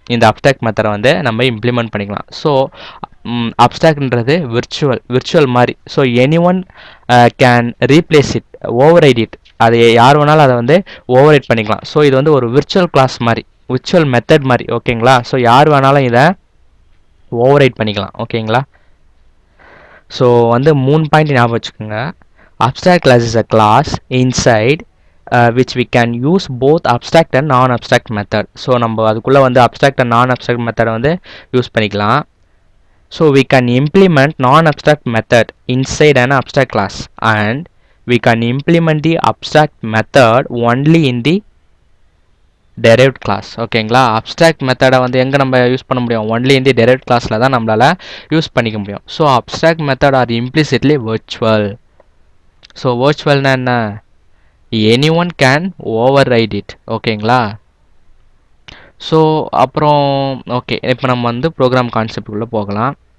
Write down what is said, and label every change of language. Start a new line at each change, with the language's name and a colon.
Tamil: இந்த அப்ஸ்ட்ராக்ட் மெத்தடை வந்து நம்ம இம்ப்ளிமெண்ட் பண்ணிக்கலாம். ஸோ அப்ஸ்ட்ராக்ட்ன்றது விர்ச்சுவல் மாதிரி.
English: So anyone can replace it, override இட்.
Tamil: அது யார் வேணாலும் அதை வந்து ஓவர்ரைட் பண்ணிக்கலாம். ஸோ இது வந்து ஒரு விர்ச்சுவல் கிளாஸ் மாதிரி, விர்ச்சுவல் மெத்தட் மாதிரி. ஓகேங்களா. ஸோ யார் வேணாலும் இதை ஓவர்ரைட் பண்ணிக்கலாம். ஓகேங்களா. ஸோ வந்து 3 பாயிண்ட் ஞாபகம் வச்சுக்கோங்க.
English: Abstract class is a class inside which we can use both abstract and non-abstract method.
Tamil: So நம்ம அதுக்குள்ளே வந்து
English: abstract and non-abstract method
Tamil: வந்து யூஸ் பண்ணிக்கலாம்.
English: So we can implement non-abstract method inside an abstract class and we can implement the abstract method only in the derived class.
Tamil: ஓகேங்களா. Abstract மெத்தடை வந்து எங்கே நம்ம யூஸ் பண்ண முடியும், ஒன்லி
English: in the derived
Tamil: classல தான் நம்மளால் யூஸ் பண்ணிக்க முடியும்.
English: So abstract method are implicitly virtual. So
Tamil: வர்ச்சுவல்னா என்ன,
English: Anyone can override it. ஓகேங்களா.
Tamil: ஸோ அப்புறம் ஓகே, இப்போ நம்ம வந்து ப்ரோக்ராம் கான்செப்டுக்குள்ளே போகலாம்.